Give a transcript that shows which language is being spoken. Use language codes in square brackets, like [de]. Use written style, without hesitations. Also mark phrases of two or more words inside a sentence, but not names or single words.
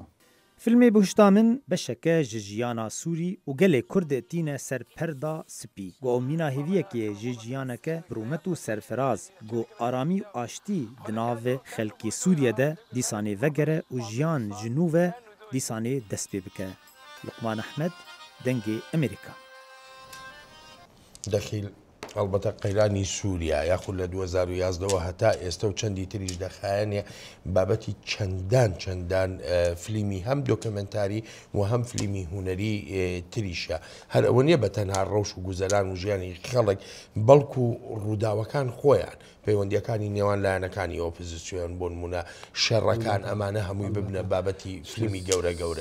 [ku] Filmê bihişta min beşeke ji jiyana Sûrî û gelê Kurdê tîne ser perda spî. Got mîna hêviyekê ji jiyaneke birûmet û serfiraz got aramî û aştî di navê xelkê Sûriye de dîsanê vegere û jiyan ji nû ve dîsanê dest pê bike. Luqman Ehmed, Dengê Amerîka. [ckb] دەخیل ئەلبەتە قەیرانی سووریا یاخود لە 2011ەوە هەتا ئێستا و چەندی تریش دەخایەنێ بابەتی چەندان فلیمی هەم دۆکمنتاری و هەم فلیمی هوەری تریشە هەر ئەوە نییە بە تەنها ڕەوش و گوزەران و ژیانی خەڵک بەڵکو و ڕووداوەکان خۆیان پەیوەندیەکانی نێوان لایەنەکانی ئۆپۆزیسیۆن بۆ نمونە شەڕەکان ئەمانە هەمووی ببنە بابەتی فلیمی گەورە